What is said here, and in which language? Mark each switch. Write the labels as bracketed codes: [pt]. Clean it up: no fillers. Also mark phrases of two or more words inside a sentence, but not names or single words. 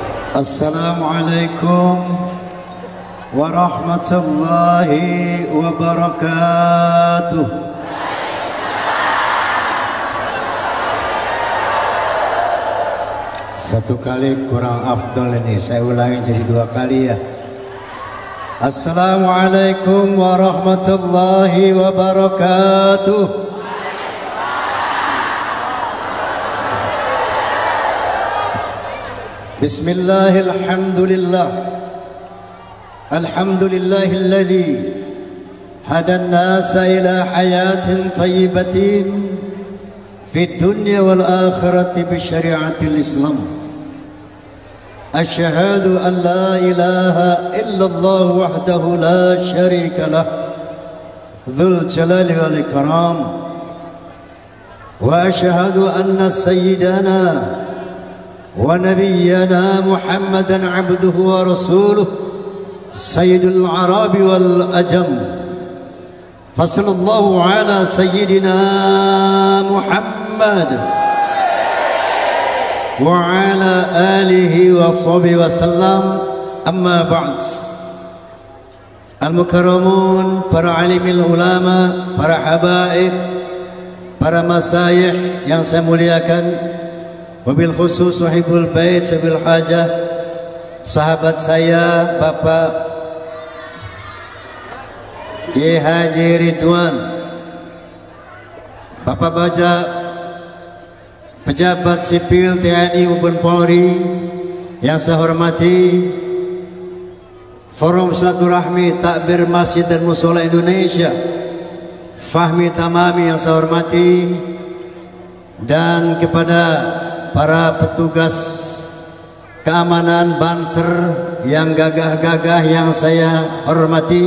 [ar] السلام عليكم ورحمة الله وبركاته. [id] Satu kali kurang afdol ini, saya ulangi jadi dua kali ya. [ar] السلام عليكم ورحمة الله وبركاته. بسم الله الحمد لله. الحمد لله الذي هدى الناس إلى حياة طيبة في الدنيا والآخرة بشريعة الإسلام. أشهد أن لا إله إلا الله وحده لا شريك له ذو الجلال والإكرام. وأشهد أن سيدنا ونبينا محمدا عبده ورسوله سيد العرب والأجم فصلى الله على سيدنا محمد وعلى آله وصحبه وسلم. أما بعد. [id] Al-mukarramun, para alimil ulama, para habaib, para masyayikh yang saya muliakan, [ar] وبالخصوص صاحب البيت [id] sabil hajah, sahabat saya Bapak Kiai Haji Ridwan, Bapak Baja, pejabat sipil TNI maupun Polri yang saya hormati, Forum Silaturahmi Takbir Masjid dan Mushola Indonesia, Fahmi Tamami yang saya hormati, dan kepada para petugas keamanan Banser yang gagah-gagah yang saya hormati.